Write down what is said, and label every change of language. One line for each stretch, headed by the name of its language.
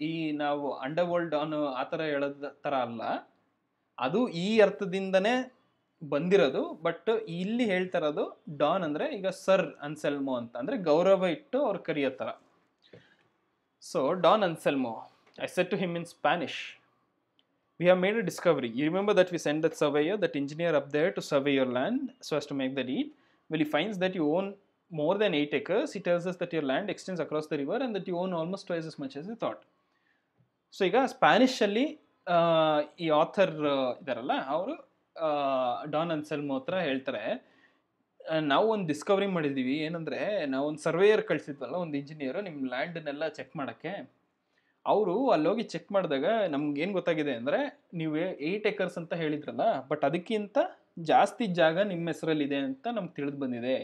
Kannada: ಈ ನಾವು under world Don ಆ ಥರ ಹೇಳೋದ ಥರ ಅಲ್ಲ, ಅದು ಈ ಅರ್ಥದಿಂದನೇ ಬಂದಿರೋದು. ಬಟ್ ಇಲ್ಲಿ ಹೇಳ್ತಾ ಇರೋದು ಡಾನ್ ಅಂದರೆ ಈಗ ಸರ್ ಅನ್ಸೆಲ್ಮೋ ಅಂತ ಅಂದರೆ ಗೌರವ ಇಟ್ಟು ಅವ್ರು ಕರೆಯೋ ಥರ.
English: So Don Anselmo, I said to him in Spanish, we have made a discovery. You remember that we sent that surveyor, that engineer up there to survey your land so as to make the deed. Well, he finds that you own more than 8 acres. He tells us that your land extends across the river and that you own almost twice as much as you thought.
Kannada: So ಈಗ ಸ್ಪ್ಯಾನಿಷಲ್ಲಿ ಈ author ಇದಾರಲ್ಲ ಅವರು Don Anselmo ಹತ್ರ ಹೇಳ್ತಾರೆ, ನಾವು ಒಂದು Discovery ಮಾಡಿದ್ದೀವಿ. ಏನಂದರೆ ನಾವು ಒಂದು ಸರ್ವೇಯರ್ ಕಳಿಸಿದ್ವಲ್ಲ, ಒಂದು ಇಂಜಿನಿಯರು ನಿಮ್ಮ ಲ್ಯಾಂಡನ್ನೆಲ್ಲ ಚೆಕ್ ಮಾಡೋಕ್ಕೆ. ಅವರು ಅಲ್ಲೋಗಿ ಚೆಕ್ ಮಾಡಿದಾಗ ನಮ್ಗೆ ಏನು ಗೊತ್ತಾಗಿದೆ ಅಂದರೆ, ನೀವು 8 acres ಅಂತ ಹೇಳಿದ್ರಲ್ಲ, ಬಟ್ ಅದಕ್ಕಿಂತ ಜಾಸ್ತಿ ಜಾಗ ನಿಮ್ಮ ಹೆಸರಲ್ಲಿದೆ ಅಂತ ನಮ್ಗೆ ತಿಳಿದು ಬಂದಿದೆ.